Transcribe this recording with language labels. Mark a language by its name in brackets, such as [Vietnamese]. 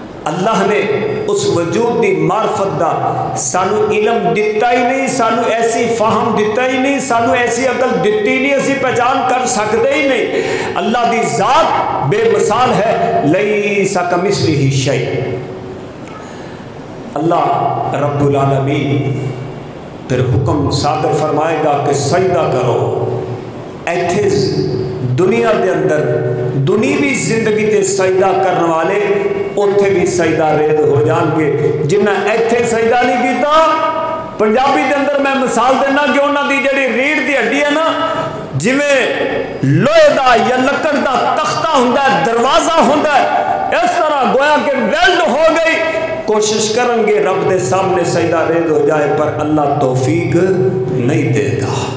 [Punjabi] اللہ نے اس وجود دی معرفت دا سانو علم دتا ہی نہیں، سانو ایسی فہم دتا ہی نہیں، سانو ایسی عقل دتی نہیں، اسی پہچان کر سکتے ہی نہیں. اللہ دی ذات بے مثال ہے، [Arabic] لیس کمثلہ شیء. [Urdu] اللہ رب العالمین پھر حکم صادر فرمائے گا کہ سجدہ کرو. [Punjabi] ایتھے دنیا دے اندر دنیوی زندگی تے سجدہ کرنے والے اوتھے بھی سجدہ ریز ہو جان گے. جنہ ایتھے سجدہ نہیں کیتا، پنجابی دے اندر میں مثال دینا کہ انہاں دی جڑی ریڑھ دی ہڈی ہے نا، جویں لوہے دا یا لکڑ دا تختہ ہوندا ہے، دروازہ ہوندا ہے، اس طرح گویا کہ ویلڈ ہو گئی. کوشش کریں گے رب دے سامنے سجدہ ریز ہو جائے، پر اللہ توفیق نہیں دے گا.